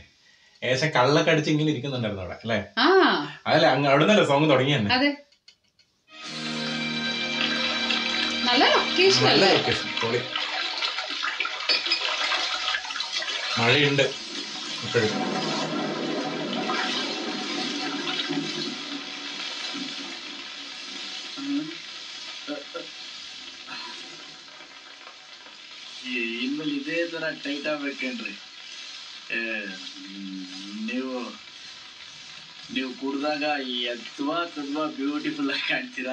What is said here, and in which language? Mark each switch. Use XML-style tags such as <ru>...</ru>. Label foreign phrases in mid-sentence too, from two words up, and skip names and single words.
<ml>ഏകദേശം കള്ളൊക്കെ അടിച്ച് ഇങ്ങനെ ഇരിക്കുന്നുണ്ടായിരുന്നു അവിടെ അല്ലേ? അതല്ലേ അങ്ങ് അവിടെ നിന്നല്ലേ സോങ് തുടങ്ങി തന്നെ. നല്ല ലൊക്കേഷൻ, മഴയുണ്ട് ഇപ്പോഴും.</ml> <kn>ಇನ್ಮೇಲೆ ಇದೇ ತರ ಟೈಟ್ ಆಗ್ಬೇಕೇನ್ರಿ? ನೀವು ಕುಡ್ದಾಗ ಎತ್ವಾ ತುಂಬಾ ಬ್ಯೂಟಿಫುಲ್ ಆಗಿ ಕಾಣ್ತೀರಾ.</kn>